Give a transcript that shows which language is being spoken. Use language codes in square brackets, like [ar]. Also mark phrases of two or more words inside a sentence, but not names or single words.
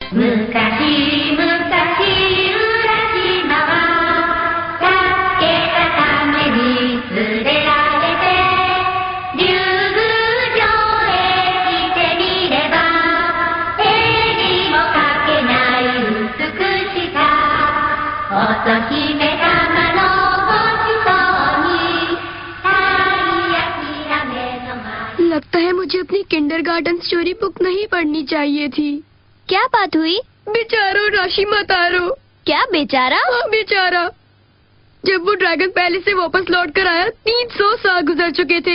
[ja] 昔々浦島は助けたために連れられて竜宮城へ来てみれば絵にも描けない美しさ乙姫様の [hi] लगता है मुझे अपनी [en] kindergarten story book [hi] नहीं पढ़नी चाहिए थी। क्या बात हुई? बेचारो राशिमा तारो। क्या बेचारा? हाँ बेचारा। जब वो ड्रैगन पैलेस से वापस लौट कर आया 300 साल गुजर चुके थे।